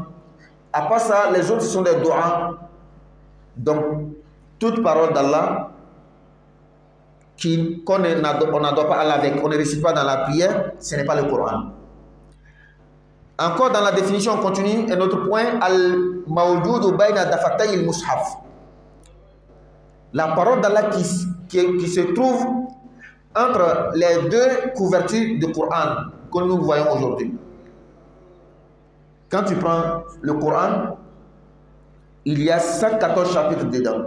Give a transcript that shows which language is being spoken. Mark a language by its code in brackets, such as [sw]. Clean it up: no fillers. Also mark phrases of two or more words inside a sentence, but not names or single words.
[fr] À part ça, les autres sont des doigts. Donc, toute parole d'Allah qu'on n'adore pas Allah avec, on ne récite pas dans la prière, ce n'est pas le Coran. Encore dans la définition, on continue, un autre point, [ar] الموجود بين دفتي المصحف. [fr] La parole d'Allah qui se trouve entre les deux couvertures du Coran que nous voyons aujourd'hui. Quand tu prends le Coran, il y a 114 chapitres dedans.